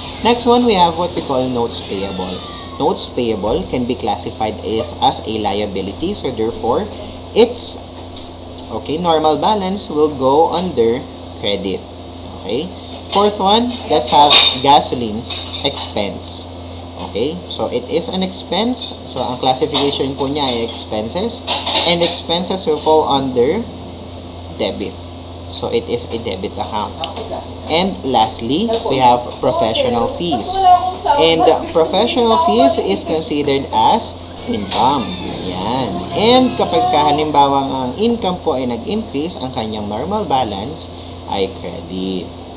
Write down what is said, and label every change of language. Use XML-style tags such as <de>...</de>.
<en>Next one, we have what we call notes payable. Notes payable can be classified as a liability. So, therefore, its normal balance will go under credit. Okay? Fourth one, let's have gasoline expense. Okay? So, it is an expense.</en> <tl>So, ang classification po niya ay expenses.</tl> <en>And expenses will fall under debit. So, it is a debit account. And lastly, we have professional fees. And professional fees is considered as income.</en> <tl>Yan. And kapag halimbawa ang income po ay nag-increase, ang kanyang normal balance ay credit.</tl>